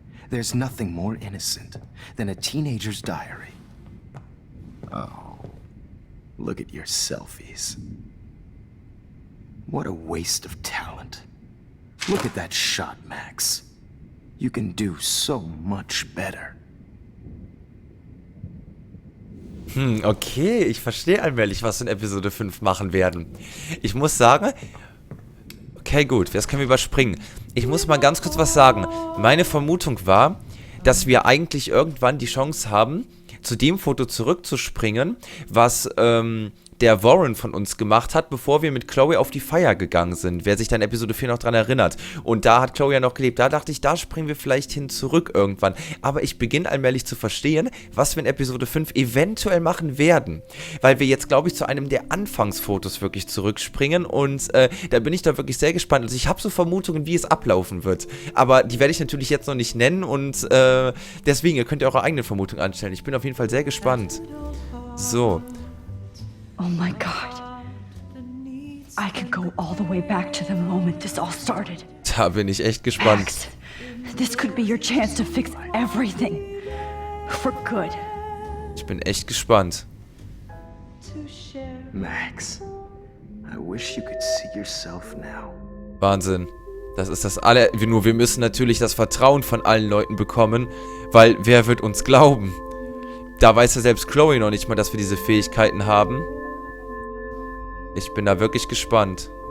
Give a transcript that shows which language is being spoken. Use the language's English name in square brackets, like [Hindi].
[English] There's nothing more innocent than a teenager's diary. Oh, look at your selfies. What a waste of talent. Look at that shot, Max. You can do so much better. [German] Okay, ich verstehe allmählich, was wir in Episode 5 machen werden. Ich muss sagen... Okay, gut, das können wir überspringen. Ich muss mal ganz kurz was sagen. Meine Vermutung war, dass wir eigentlich irgendwann die Chance haben, zu dem Foto zurückzuspringen, was der Warren von uns gemacht hat, bevor wir mit Chloe auf die Feier gegangen sind. Wer sich dann Episode 4 noch dran erinnert. Und da hat Chloe ja noch gelebt. Da dachte ich, da springen wir vielleicht hin zurück irgendwann. Aber ich beginne allmählich zu verstehen, was wir in Episode 5 eventuell machen werden. Weil wir jetzt, glaube ich, zu einem der Anfangsfotos wirklich zurückspringen. Und da bin ich da wirklich sehr gespannt. Also ich habe so Vermutungen, wie es ablaufen wird. Aber die werde ich natürlich jetzt noch nicht nennen. Und deswegen, ihr könnt ja eure eigenen Vermutungen anstellen. Ich bin auf jeden Fall sehr gespannt. So. [English] Oh my god. I could go all the way back to the moment this all started. [German] Da bin ich echt gespannt. [English] Max, this could be your chance to fix everything. For good. [German] Ich bin echt gespannt. [English] Max, I wish you could see yourself now. [German] Wahnsinn. Das ist das alle. Nur wir müssen natürlich das Vertrauen von allen Leuten bekommen, weil wer wird uns glauben? Da weiß ja selbst Chloe noch nicht mal, dass wir diese Fähigkeiten haben. Ich bin da wirklich gespannt.